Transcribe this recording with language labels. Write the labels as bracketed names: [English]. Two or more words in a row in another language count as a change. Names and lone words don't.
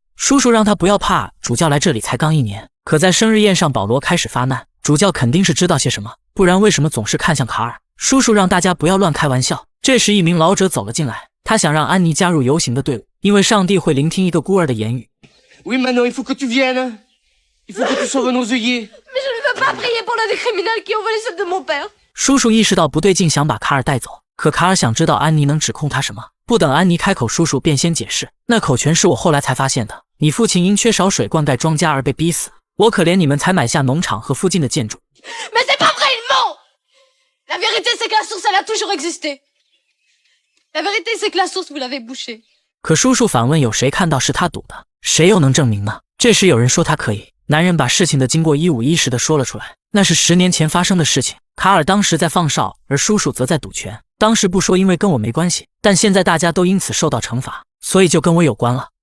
[Chinese] 叔叔让他不要怕，主教来这里才刚1年，可在生日宴上保罗开始发难，主教肯定是知道些什么，不然为什么总是看向卡尔？叔叔让大家不要乱开玩笑。这时一名老者走了进来，他想让安妮加入游行的队伍，因为上帝会聆听一个孤儿的言语。 [French] Oui, maintenant, il faut que tu viennes. Il faut que tu sauves nos œillets. Mais je ne veux pas prier pour l'un des criminels qui ont volé celle de mon père. [Chinese] 叔叔意识到不对劲，想把卡尔带走，可卡尔想知道安妮能指控他什么。不等安妮开口，叔叔便先解释，那口泉是我后来才发现的，你父亲因缺少水灌溉庄稼而被逼死，我可怜你们才买下农场和附近的建筑。 [French] Mais c'est pas vrai, il ment. La vérité, c'est que la source, elle a toujours existé. La vérité, c'est que la source, vous l'avez bouchée. [Chinese] 可叔叔反问，有谁看到是他堵的？谁又能证明呢？这时有人说他可以。男人把事情的经过一五一十的说了出来，那是10年前发生的事情。卡尔当时在放哨，而叔叔则在赌拳。当时不说，因为跟我没关系，但现在大家都因此受到惩罚，所以就跟我有关了。